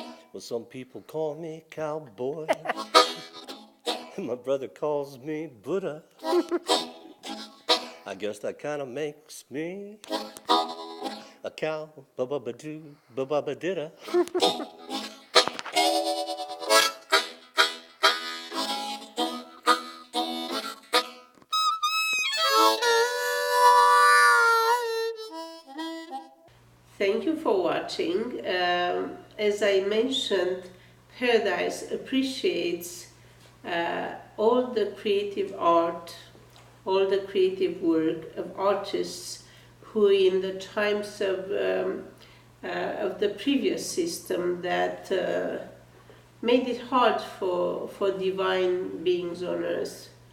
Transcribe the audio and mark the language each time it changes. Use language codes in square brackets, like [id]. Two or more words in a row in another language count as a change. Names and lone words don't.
[en] Well, some people call me cowboy, and my brother calls me Buddha. I guess that kind of makes me a cow, ba-ba-ba-doo, ba-ba-ba-didda. Thank you for watching. As I mentioned, Paradise appreciates all the creative art, all the creative work of artists who, in the times of the previous system that made it hard for divine beings on earth.